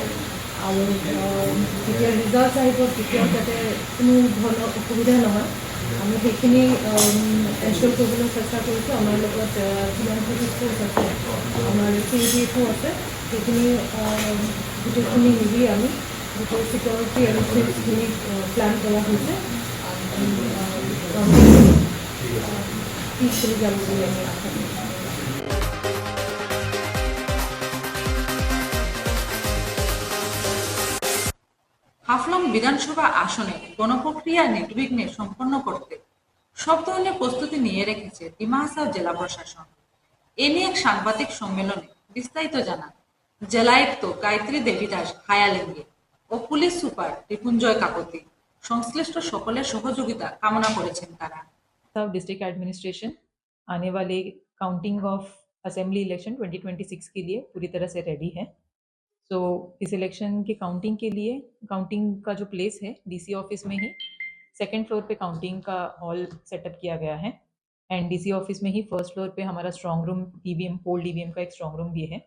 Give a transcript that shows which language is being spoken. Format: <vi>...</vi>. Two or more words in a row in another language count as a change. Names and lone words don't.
<as>আৰু যেতিয়া ৰিজাল্ট আহিব তেতিয়াও যাতে কোনো ধৰণৰ অসুবিধা নহয়, আমি সেইখিনি এনশ্যোৰ কৰিবলৈ চেষ্টা কৰিছোঁ। আমাৰ লগত যিমান</as> <en>police force</en> <as>আছে, আমাৰ CDFO আছে, সেইখিনি গোটেইখিনি মিলি আমি গোটেই</as> <en>security arrangements</en> <as>প্ল্যান কৰা হৈছে।</as> <bn>পিসফুলি যাবো বলে আমি আশা করি। হাফলং বিধানসভা আসনে গণপ্রক্রিয়া নির্বিঘ্নে সম্পন্ন করতে সব ধরনের প্রস্তুতি নিয়ে রেখেছে ডিমা হাসাও জেলা প্রশাসন। এ নিয়ে এক সাংবাদিক সম্মেলনে বিস্তারিত জানান জেলায়ুক্ত গায়ত্রী দেবী দাস হায়ালিঙ্গে ও পুলিশ সুপার রিপুঞ্জয় কাকতি। সংশ্লিষ্ট সকলের সহযোগিতা কামনা করেছেন তারা।</bn> <hi>सब</hi> <en>district administration</en> <hi>आने वाले</hi> <en>counting of assembly election</en> <hi>2026 के लिए पूरी तरह से रेडी है। सो इस इलेक्शन के काउंटिंग के लिए काउंटिंग का जो प्लेस है</hi> <en>DC office</en> <hi>में ही</hi> <en>second floor</en> <hi>पे काउंटिंग का</hi> <en>hall setup</en> <hi>किया गया है एंड</hi> <en>DC office</en> <hi>में ही</hi> <en>first floor</en> <hi>पे हमारा</hi> <en>strong room EVM poll EVM</en> <hi>का एक</hi> <en>strong room</en> <hi>भी है।</hi>